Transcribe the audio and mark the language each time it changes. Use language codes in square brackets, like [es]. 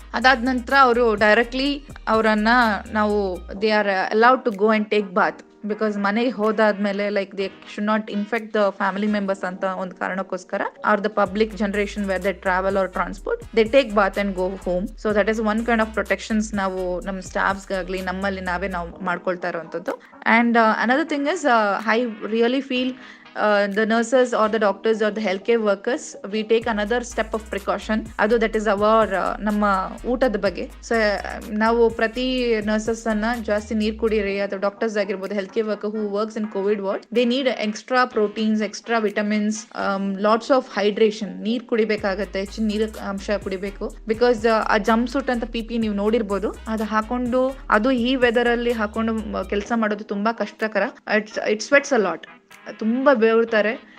[kn] ಅದಾದ ನಂತರ ಅವರು ಡೈರೆಕ್ಟ್ಲಿ ಅವರನ್ನ ನಾವು [en] They are allowed to go and take bath. Because [kn] ಮನೆಗೆ ಹೋದಾದ್ಮೇಲೆ [en] like they should not infect the family members [kn] ಅಂತ ಒಂದು ಕಾರಣಕ್ಕೋಸ್ಕರ [en] Or the public generation where they travel or transport, they take bath and go home. So that is one kind of protections [kn] ನಾವು ನಮ್ಮ ಸ್ಟಾಫ್ಸ್ಗಾಗ್ಲಿ ನಮ್ಮಲ್ಲಿ ನಾವು ಮಾಡ್ಕೊಳ್ತಾ ಇರುವಂತದ್ದು. [en] And another thing is I really feel the nurses or the doctors or the healthcare workers, we take another step of precaution. [kn] Adu [en] that is our [kn] ನಮ್ಮ ಊಟದ ಬಗ್ಗೆ. [en] so [kn] ನಾವು ಪ್ರತಿ ನರ್ಸಸ್ ಅನ್ನ ಜಾಸ್ತಿ ನೀರ್ ಕುಡಿಯಿರಿ, ಅಥವಾ ಡಾಕ್ಟರ್ಸ್ ಆಗಿರ್ಬೋದು, [en] Health care worker who works in COVID ward, they need extra proteins, extra vitamins, lots of hydration. [kn] ನೀರ್ ಕುಡಿಬೇಕಾಗತ್ತೆ, ಹೆಚ್ಚಿನ ನೀರ್ ಅಂಶ ಕುಡಿಬೇಕು. ಬಿಕಾಸ್ ಆ ಜಂಪ್ ಸೂಟ್ ಅಂತ PPE ನೀವು ನೋಡಿರ್ಬೋದು, ಅದು ಹಾಕೊಂಡು ಅದು ಈ ವೆದರ್ ಅಲ್ಲಿ ಹಾಕೊಂಡು ಕೆಲಸ ಮಾಡೋದು ತುಂಬಾ ಕಷ್ಟಕರ. [en] It sweats a lot. [kn] ತುಂಬಾ ಬೇರ್ತಾರೆ.